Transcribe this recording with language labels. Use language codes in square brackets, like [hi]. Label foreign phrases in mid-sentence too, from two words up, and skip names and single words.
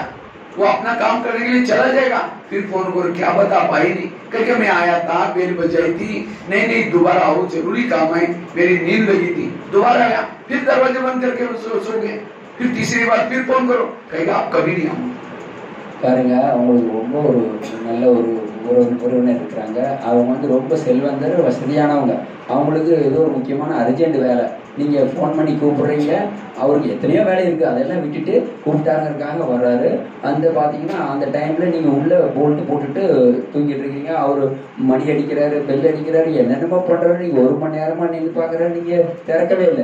[hi] वो अपना काम करने के लिए चला जाएगा, फिर फोन करो, क्या बता पाई नहीं, करके मैं आया था, बेल बजाई थी, नहीं दोबारा आओ, जरूरी काम है, मेरी नींद लगी थी, दोबारा आया, फिर दरवाजा बंद करके सो गए, फिर तीसरी बार फिर फोन करो, कहेगा आप कभी नहीं आओ। [ta] பாருங்க, அவங்களுக்கு ரொம்ப ஒரு நல்ல ஒரு உறவினர் இருக்கிறாங்க. அவங்க வந்து ரொம்ப செல்வந்தர், வசதியானவங்க. அவங்களுக்கு ஏதோ ஒரு முக்கியமான அர்ஜென்ட் வேலை, நீங்கள் ஃபோன் பண்ணி கூப்பிடுறீங்க, அவருக்கு எத்தனையோ வேலை இருக்குது, அதெல்லாம் விட்டுட்டு கூப்பிட்டாங்கிறதுக்காக வர்றாரு. அந்த பார்த்தீங்கன்னா அந்த டைமில் நீங்கள் உள்ளே போல்ட்டு போட்டுட்டு தூங்கிட்டு இருக்கீங்க, அவர் மணி அடிக்கிறாரு, பெல் அடிக்கிறாரு, என்னென்னமோ பண்ணுறாரு, நீங்கள் 1 மணி நேரமாக நீங்கள் பார்க்குறாரு, நீங்கள் திறக்கவே இல்லை.